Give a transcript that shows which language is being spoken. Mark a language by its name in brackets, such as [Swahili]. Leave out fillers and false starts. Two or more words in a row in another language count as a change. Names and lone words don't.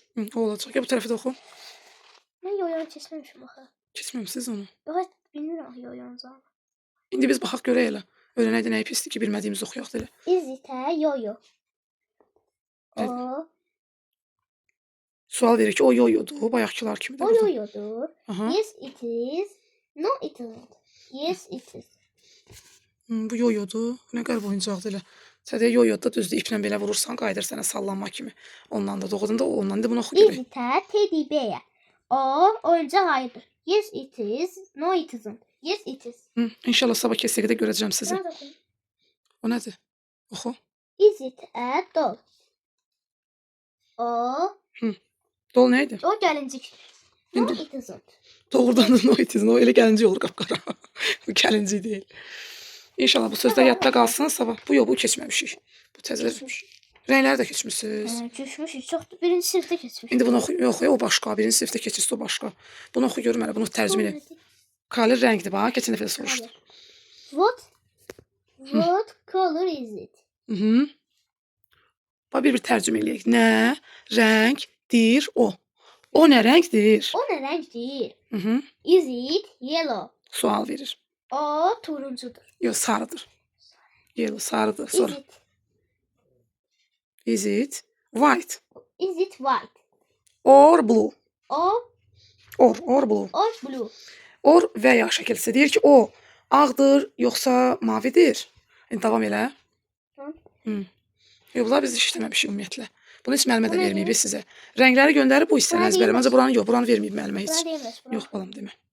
[Azerbaijani] O olacaq. Ya bu tərəfi də oxu. Mən yo-yo keçməmişim axı. Keçməmisiz onu. Yox, bilmirəm yo-yo'nuzam. İndi biz baxaq görək elə. Öyrənək də nəyi pisdir ki, bilmədiyimizi oxuyaq da elə. [English] Is it a yo-yo? O [Azerbaijani] Sual verir ki, o yoyodur, bayaqkılar kimidir. o yo-yo'dur. Aha. [English] Yes, it is. No, it isn't. Yes, it is. [Azerbaijani] Bu yoyodur. Nə qəribə oyuncaqdır elə. Sədə yoyoda düzdür, iplə belə vurursan, qayıdır sənə sallanma kimi. Ondan da doğrudan da ondan da bunu oxu [English] Is [Azerbaijani] görək. [English] it a teddy bear? [Azerbaijani] O oyuncaq ayıdır. [English] Yes, it is. No, it isn't. Yes, it is. [Azerbaijani] İnşallah sabah KSG-də görəcəm sizi. O nədir? Oxu. [English] Is it a doll? [Azerbaijani] O Dol nə idi? o gəlincik. No, İndi [English] it isn't. [Azerbaijani] doğrudan da [English] no it is. [Azerbaijani] O elə gəlinci olur qapqara. Bu gəlinci deyil. İnşallah bu sözlər yadda qalsın sabah. Bu yox, bu keçməmişik. Bu təzə. Keçmiş. Rəngləri də keçmisiniz. Düşmüşük. Çoxdur. Birinci sinifdə keçmişik. İndi bunu oxu. Yox, o başqa. Birinci sinifdə keçirsə o başqa. Bunu oxu görüm hələ. Bunu tərcümə elə. Color rəngdir bax. Keçən dəfə də soruşdum. [English] What color is it? [Azerbaijani] Mhm. Bax bir tərcümə eləyək. Nə rəngdir o? O nə rəngdir? O nə rəngdir? Mhm. [English] Is it yellow? [Azerbaijani] Sual verir. O turuncudur. Yox, sarıdır. Yellow, sarıdır. [English] Is [Azerbaijani] Sonra. [English] it? Is it white Is it white? or blue? [Azerbaijani] O [English] Or blue. or blue? [Azerbaijani] Or və ya şəkilsi deyir ki, o ağdır, yoxsa mavidir? İndi davam elə. Hı. Yox, bunlar biz işləməmişik ümumiyyətlə. Bunu heç müəllimə də Bu nədir? verməyib sizə. Rəngləri göndərib bu hissəni Buna əzbərləmə. deyilməz. Ancaq buranı yox, buranı verməyib müəllimə heç. Buna deyilməz. Yox balam demə.